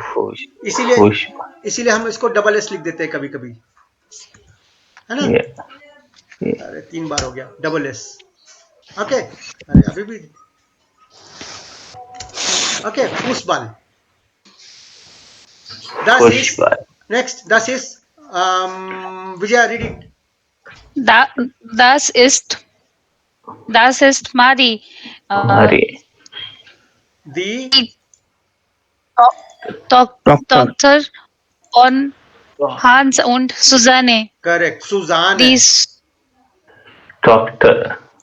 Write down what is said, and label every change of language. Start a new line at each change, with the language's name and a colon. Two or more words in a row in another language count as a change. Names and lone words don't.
Hindi: इसीलिए हम इसको
English: double s
Hindi: लिख देते हैं कभी कभी, है ना. अरे 3 बार हो गया
English: double s.
Hindi: ओके, अरे अभी भी ओके. फूसबाल.
English: Next,
German: das ist Vijaya,
English: read it.
German: Das ist Mari. Die Tochter von Hans und Susanne.
English: Correct, Susanne.
German: Die Tochter.